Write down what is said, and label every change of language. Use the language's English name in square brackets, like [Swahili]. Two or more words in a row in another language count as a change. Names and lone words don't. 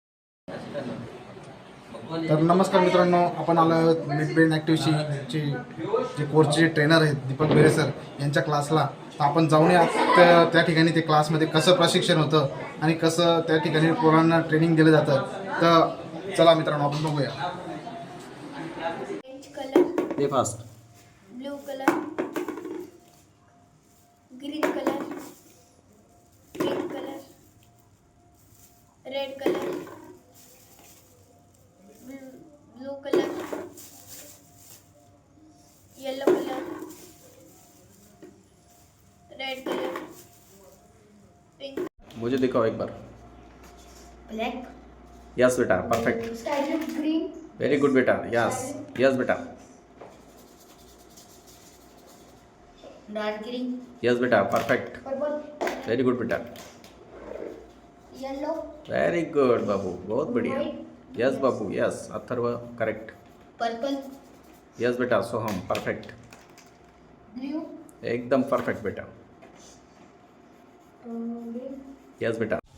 [Marathi] तर नमस्कार मित्रांनो, आपण आलो आहोत [English] mid brain [Marathi] ॲक्टिव्हिटीचे जे कोर्सचे ट्रेनर आहेत दीपक बेरे सर यांच्या क्लासला. तर आपण जाऊया त्या ठिकाणी ते क्लासमध्ये कसं प्रशिक्षण होतं आणि कसं त्या ठिकाणी पोरांना ट्रेनिंग दिलं जातं. तर चला मित्रांनो, आपण बघूया. [English] orange colour. [Marathi] ते फास्ट. [English] Blue colour. Green colour. Pink colour. Red colour. blue colour. Yellow colour. Red colour. पिंक. [Hindi] मुझे दिखाओ एक बार. [English] ब्लैक. yes beta, perfect. sky green. very good beta. yes yes beta. dark green. yes beta, perfect. पर्पल. very good beta. येलो. very good [Hindi] बाबू, बहुत बढ़िया. [English] yes babu, yes. अथर्व करेक्ट. पर्पल. yes beta. Soham perfect. ब्लू. [Hindi] एकदम परफेक्ट बेटा. यस बेटा.